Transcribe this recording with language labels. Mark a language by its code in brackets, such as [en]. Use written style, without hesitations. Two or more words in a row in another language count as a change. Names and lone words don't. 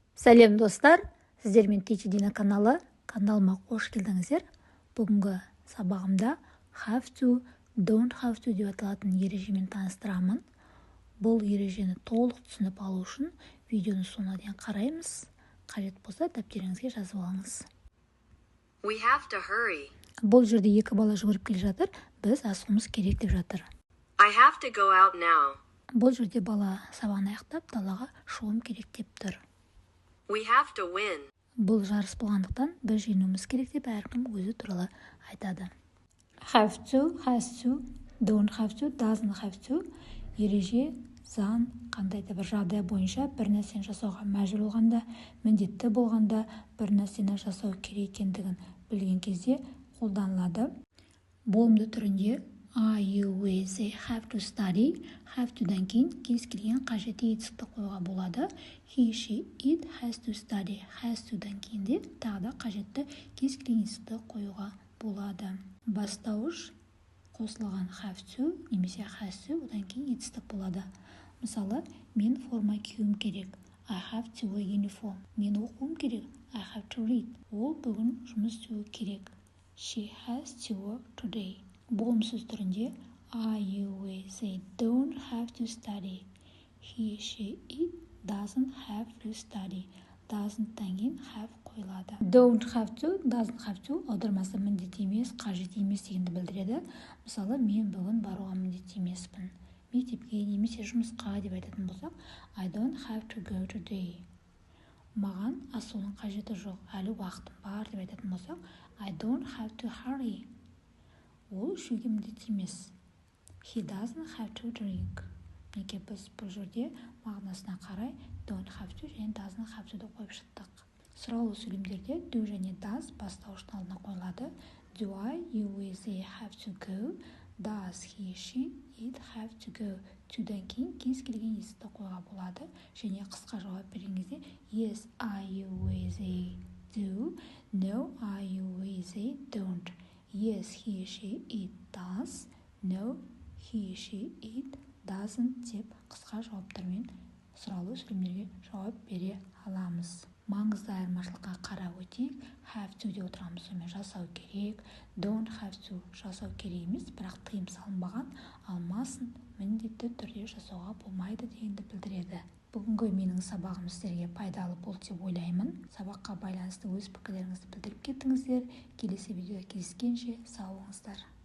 [kk] Сәлем достар, сіздермен Teach Dina каналы, каналыма қош келдіңіздер. Бүгінгі сабағымда [en] have to, don't have to [kk] деп аталатын ережемен таныстырамын. Бұл ережені толық түсініп алу үшін видеоны соңына дейін қараймыз. Қажет болса дәптеріңізге жазып алыңыз. [en] We have to hurry. [kk] Бұл жерде екі бала жүгіріп келе жатыр, біз асығуымыз керек деп жатыр. [en] I have to go out now. [kk] Бұл жерде бала сабағын аяқтап далаға шығуым керек деп тұр. [en] We have to win. [kk] Бұл жарыс болғандықтан біз жеңуіміз керек деп әркім өзі туралы айтады. [en] Have to, has to, don't have to, doesn't have to. [kk] Ереже, заң, қандай да бір жағдай бойынша бір нәрсені жасауға мәжбүр болғанда, міндетті болғанда, бір нәрсені жасау керек екендігін білген кезде қолданылады. Болымды түрінде [en] I, you, we, they have to study. Have to- [kk] дан кейін кез келген қажетті етістікті қоюға болады. [en] He, she, it has to study. Has to- [kk] дан кейін де тағы да қажетті кез келген етістікті қоюға болады. Бастауыш қосылған [en] have to [kk] немесе [en] has to, [kk] одан кейін етістік болады. Мысалы, мен форма киюім керек. [en] I have to wear uniform. [kk] Мен оқуым керек. [en] I have to read. [kk] Ол бүгін жұмыс істеуі керек. [en] She has to work today. [kk] Болымсыз түрінде [en] I, you, we, they don't have to study. He, she, it doesn't have to study. [kk] Doesn't-тан кейін have қойылады. [en] Don't have to, doesn't have to [kk] аудармасы міндет емес, қажет емес дегенді білдіреді. Мысалы, мен бүгін баруға міндет емеспін. Мектепке немесе жұмысқа деп айтатын болсақ, [en] I don't have to go today. [kk] Маған асығудың қажеті жоқ, әлі уақытым бар деп айтатын болсақ, [en] I don't have to hurry. [kk] Ол ішуге міндет емес. [en] He doesn't have to drink. [kk] Неге біз бұл жерде мағынасына қарай [en] don't have to [kk] және [en] doesn't have to [kk] қойып шықтық. Сұраулы сөйлемдерде do және does бастауыштың алдына қойылады. [en] Do I, you, we, they have to go? Does he, she, it have to go? [kk] To-дан кейін кез келген есікті қойға болады. Және қысқа жауап берген кезде [en] yes, I, you, we, they do. No, I, you, we, they don't. Yes, he, she, it does. No, he, she, it doesn't [kk] деп қысқа жауаптармен сұраулы сөйлемдерге жауап бере аламыз. Маңызды айырмашылыққа қарап өтейік. [en] Have to [kk] деп отырғанымыз сонымен жасау керек. [en] Don't have to [kk] жасау керек емес, бірақ тыйым салынбаған, алмасын міндетті түрде жасауға болмайды дегенді білдіреді. Бүгінгі менің сабағым сіздерге пайдалы болды деп ойлаймын. Сабаққа байланысты өз пікірлеріңізді білдіріп кеттіңіздер. Келесі видеода кездескенше сау болыңыздар.